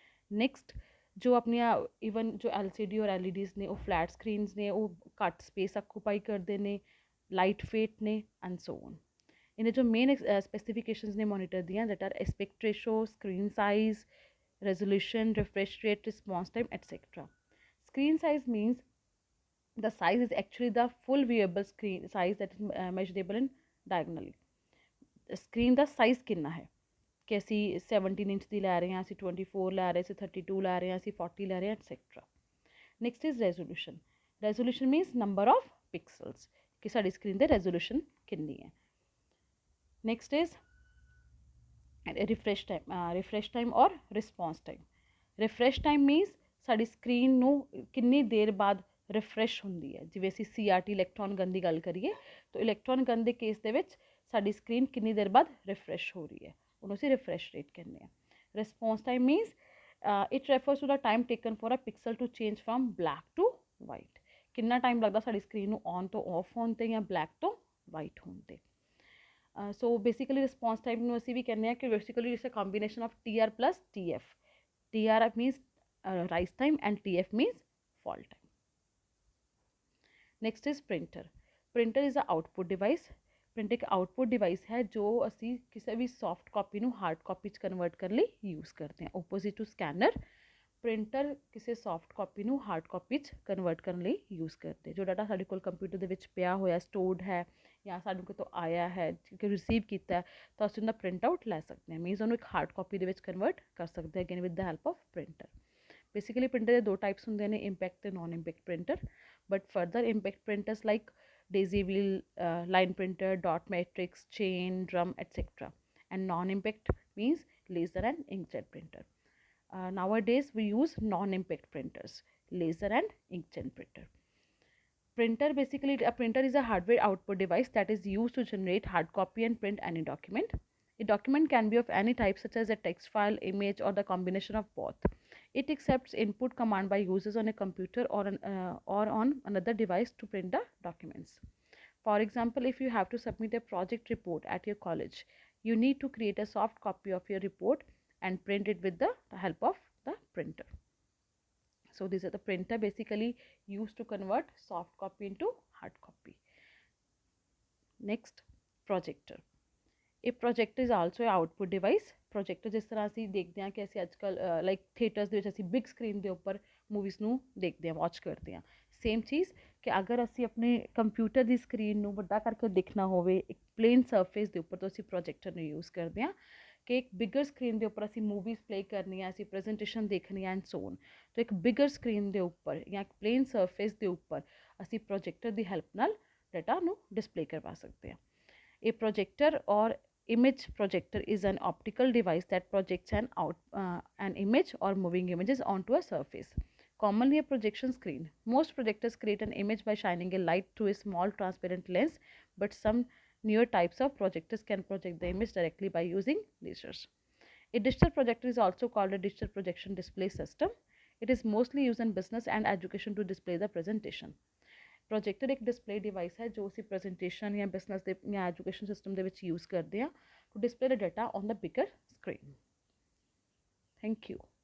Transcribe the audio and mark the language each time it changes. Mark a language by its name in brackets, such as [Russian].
[Punjabi] Next, ਜੋ ਆਪਣੀਆਂ even ਜੋ LCD ਔਰ LEDs ਨੇ ਉਹ ਫਲੈਟ ਸਕਰੀਨਸ ਨੇ, ਉਹ ਘੱਟ ਸਪੇਸ ਆਕੂਪਾਈ ਕਰਦੇ ਨੇ, ਲਾਈਟ ਵੇਟ ਨੇ ਐਂਡ ਸੋ ਔਨ। ਇਹਦੇ ਜੋ ਮੇਨ ਸਪੈਸੀਫਿਕੇਸ਼ਨਸ ਨੇ ਮੋਨੀਟਰ ਦੀਆਂ, [English] That are aspect ratio, screen size, resolution, refresh rate, response time, etc. Screen size means the size is actually the full viewable screen size that is measurable in diagonally. [Punjabi] Screen ਦਾ size ਕਿੰਨਾ ਹੈ, ਕਿ ਅਸੀਂ 17 inch ਦੀ ਲੈ ਰਹੇ ਹਾਂ, ਅਸੀਂ 24 ਲੈ ਰਹੇ, ਅਸੀਂ 32 ਲੈ ਰਹੇ ਹਾਂ, ਅਸੀਂ 40 ਲੈ ਰਹੇ ਹਾਂ et cetera. [English] Next is resolution. Resolution means number of pixels, [Punjabi] ਕਿ ਸਾਡੀ ਸਕਰੀਨ ਦੇ ਰੈਜ਼ੋਲੂਸ਼ਨ ਕਿੰਨੀ ਹੈ। [English] Next is refresh time or response time. [Punjabi] Refresh time means ਸਾਡੀ ਸਕਰੀਨ ਨੂੰ ਕਿੰਨੀ ਦੇਰ ਬਾਅਦ ਰਿਫਰੈਸ਼ ਹੁੰਦੀ ਹੈ। ਜਿਵੇਂ ਅਸੀਂ CRT ਇਲੈਕਟ੍ਰੋਨ ਗਨ ਦੀ ਗੱਲ ਕਰੀਏ, ਤਾਂ ਇਲੈਕਟ੍ਰੋਨ ਗਨ ਦੇ ਕੇਸ ਦੇ ਵਿੱਚ ਸਾਡੀ ਸਕਰੀਨ ਕਿੰਨੀ ਦੇਰ ਬਾਅਦ ਰਿਫਰੈਸ਼ ਹੋ ਰਹੀ ਹੈ, ਉਹਨੂੰ ਅਸੀਂ ਰਿਫਰੈਸ਼ ਰੇਟ ਕਹਿੰਦੇ ਹਾਂ। [English] Response time means it refers to the time taken for a pixel to change from black to white. [Punjabi] ਕਿੰਨਾ ਟਾਈਮ ਲੱਗਦਾ ਸਾਡੀ ਸਕਰੀਨ ਨੂੰ ਔਨ ਤੋਂ ਆਫ ਹੋਣ 'ਤੇ ਜਾਂ ਬਲੈਕ ਤੋਂ ਵਾਈਟ ਹੋਣ 'ਤੇ। ਸੋ ਬੇਸਿਕਲੀ ਰਿਸਪੌਂਸ ਟਾਈਮ ਨੂੰ ਅਸੀਂ ਵੀ ਕਹਿੰਦੇ ਹਾਂ ਕਿ basically [English] It's a combination of TR plus TF. TR means rise time and TF means fall time. Next is printer. Printer is a output device. [Punjabi] Print ਇੱਕ output device ਹੈ ਜੋ ਅਸੀਂ ਕਿਸੇ ਵੀ ਸੌਫਟ ਕਾਪੀ ਨੂੰ ਹਾਰਡ ਕਾਪੀ 'ਚ convert ਕਰਨ ਲਈ use ਕਰਦੇ ਹਾਂ। ਓਪੋਜ਼ਿਟ ਟੂ ਸਕੈਨਰ, ਪ੍ਰਿੰਟਰ ਕਿਸੇ ਸੌਫਟ ਕਾਪੀ ਨੂੰ ਹਾਰਡ ਕਾਪੀ 'ਚ ਕਨਵਰਟ ਕਰਨ ਲਈ ਯੂਜ਼ ਕਰਦੇ। ਜੋ ਡਾਟਾ ਸਾਡੇ ਕੋਲ ਕੰਪਿਊਟਰ ਦੇ ਵਿੱਚ ਪਿਆ ਹੋਇਆ, ਸਟੋਰਡ ਹੈ, ਜਾਂ ਸਾਨੂੰ ਕਿਤੋਂ ਆਇਆ ਹੈ, ਕਿ ਰਿਸੀਵ ਕੀਤਾ ਹੈ, ਤਾਂ ਅਸੀਂ ਉਹਦਾ ਪ੍ਰਿੰਟ ਆਊਟ ਲੈ ਸਕਦੇ ਹਾਂ। ਮੀਨਸ ਉਹਨੂੰ ਇੱਕ ਹਾਰਡ ਕਾਪੀ ਦੇ ਵਿੱਚ ਕਨਵਰਟ ਕਰ ਸਕਦੇ ਹਾਂ again [English] With the help of printer. [Punjabi] Basically printer ਦੇ ਦੋ ਟਾਈਪਸ ਹੁੰਦੇ ਨੇ, ਇੰਪੈਕਟ ਅਤੇ non impact printer. [English] But further impact printers like daisy wheel, line printer, dot matrix, chain, drum, etc. And non-impact means laser and inkjet printer. Nowadays we use non-impact printers, laser and inkjet printer. Printer, basically a printer is a hardware output device that is used to generate hard copy and print any document. A document can be of any type such as a text file, image or the combination of both. It accepts input command by users on a computer or on another device to print the documents. For example, if you have to submit a project report at your college, you need to create a soft copy of your report and print it with the help of the printer. So these are the printer basically used to convert soft copy into hard copy. Next, projector. A projector is also an output device. [Punjabi] Projector ਜਿਸ ਤਰ੍ਹਾਂ ਅਸੀਂ ਦੇਖਦੇ ਹਾਂ ਕਿ ਅਸੀਂ ਅੱਜ ਕੱਲ੍ਹ like theatres ਦੇ ਵਿੱਚ ਅਸੀਂ ਬਿਗ ਸਕਰੀਨ ਦੇ ਉੱਪਰ ਮੂਵੀਜ਼ ਨੂੰ ਦੇਖਦੇ ਹਾਂ, ਵਾਚ ਕਰਦੇ ਹਾਂ। ਸੇਮ ਚੀਜ਼ ਕਿ ਅਗਰ ਅਸੀਂ ਆਪਣੇ ਕੰਪਿਊਟਰ ਦੀ ਸਕਰੀਨ ਨੂੰ ਵੱਡਾ ਕਰਕੇ ਦੇਖਣਾ ਹੋਵੇ ਇੱਕ ਪਲੇਨ ਸਰਫੇਸ ਦੇ ਉੱਪਰ, ਤਾਂ ਅਸੀਂ ਪ੍ਰੋਜੈਕਟਰ ਨੂੰ ਯੂਜ਼ ਕਰਦੇ ਹਾਂ। ਕਿ ਇੱਕ ਬਿਗਰ ਸਕਰੀਨ ਦੇ ਉੱਪਰ ਅਸੀਂ ਮੂਵੀਜ਼ ਪਲੇ ਕਰਨੀਆਂ, ਅਸੀਂ ਪ੍ਰੈਜੈਂਟੇਸ਼ਨ ਦੇਖਣੀ ਐਂਡ ਸੋ ਔਨ, ਤਾਂ ਇੱਕ ਬਿਗਰ ਸਕਰੀਨ ਦੇ ਉੱਪਰ ਜਾਂ ਇੱਕ ਪਲੇਨ ਸਰਫੇਸ ਦੇ ਉੱਪਰ ਅਸੀਂ ਪ੍ਰੋਜੈਕਟਰ ਦੀ ਹੈਲਪ ਨਾਲ ਡਾਟਾ ਨੂੰ ਡਿਸਪਲੇ ਕਰਵਾ ਸਕਦੇ ਹਾਂ। ਇਹ ਪ੍ਰੋਜੈਕਟਰ ਔਰ [English] image projector is an optical device that projects an image or moving images onto a surface, commonly a projection screen. Most projectors create an image by shining a light through a small transparent lens, but some newer types of projectors can project the image directly by using lasers. A digital projector is also called a digital projection display system. It is mostly used in business and education to display the presentation. [Punjabi] Projector ਇੱਕ display device ਹੈ ਜੋ ਅਸੀਂ presentation ਜਾਂ business ਦੇ ਜਾਂ education system ਦੇ ਵਿੱਚ use ਕਰਦੇ ਹਾਂ [English] To display the data on the bigger screen. Thank you.